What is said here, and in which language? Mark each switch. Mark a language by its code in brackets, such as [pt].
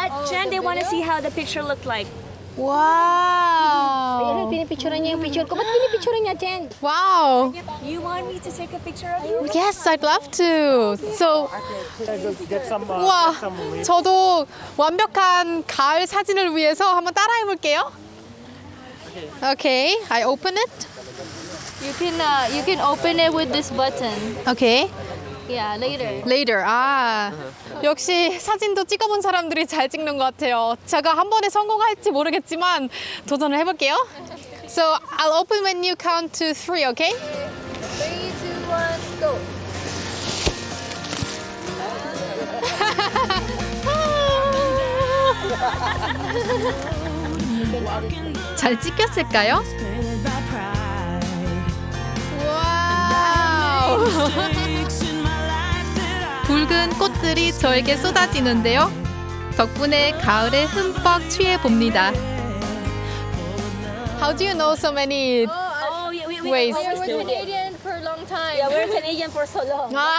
[en] Jen, they want to see how the picture looked like. Wow. [tl] Ayan, pinipicturean niya yung picture ko. Ba't pinipicturean niya, Jen? [en] Wow. You want me to take a picture of you? Yes, I'd love to. [ko] So, 와, 저도 완벽한 가을 사진을 위해서 한번 따라해 볼게요. [en] Okay, I open it. You can open it with this button. Okay. Yeah, later. Later. [ko] 아, 역시 사진도 찍어본 사람들이 잘 찍는 것 같아요. 제가 한 번에 성공할지 모르겠지만 도전을 해볼게요. [en] So I'll open when you count to 3, okay? 3, 2, 1, go. [ko] 잘 찍혔을까요? 와우. 붉은 꽃들이 저에게 쏟아지는데요. 덕분에 가을에 흠뻑 취해 봅니다. [en] How do you know so many ways? We were Canadian for a long time. Yeah, we're Canadian for so long.